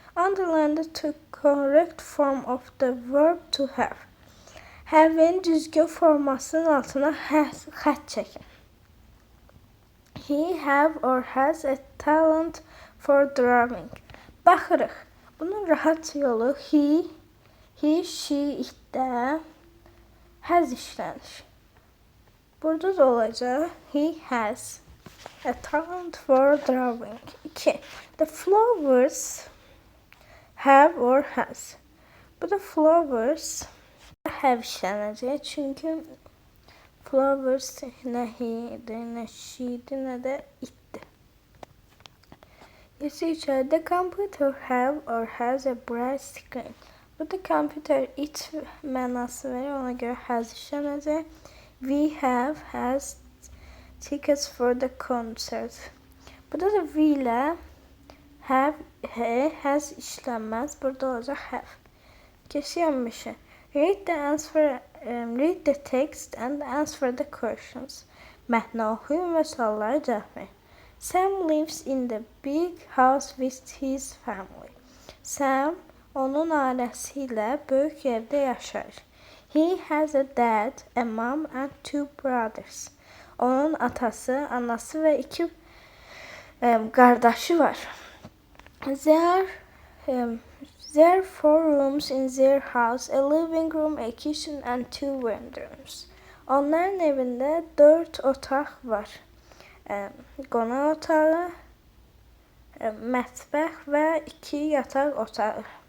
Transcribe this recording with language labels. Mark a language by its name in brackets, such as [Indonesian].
[English] Underline the correct form of the verb to have. [Azerbaijani] Have-in düzgün formasının altına xətt çəkin. [English] He have or has a talent for drawing. [Azerbaijani] Baxırıq. Bunun rahat yolu he, she, itdə has işlənir. Burada da olacaq. [English] He has a talent for drawing. 2. The flowers have or has. [Azerbaijani] Bu da flowers have işlənəcək. Çünki flowers nə he'dir, nə she'dir, nə də itdir. [English] The computer have or has a bright screen. [Azerbaijani] Burada computer it mənası verir, ona görə has işlənəcək. [English] We has tickets for the concert. [Azerbaijani] Burada da we ilə has işlənməz, burada olacaq have. Keçiyorum 5'e. [English] Read the text and answer the questions. [Azerbaijani] Mətni oxuyun və suallara cavab verin. [English] Sam lives in the big house with his family. [Azerbaijani] Sam onun ailəsi ilə böyük evdə yaşayır. [English] He has a dad, a mom and 2 brothers. [Azerbaijani] Onun atası, anası və 2 qardaşı var. [English] There are 4 rooms in their house, a living room, a kitchen and 2 bedrooms. [Azerbaijani] Onların evində 4 otaq var. Qonaq otağı, mətbəx və 2 yataq otağı.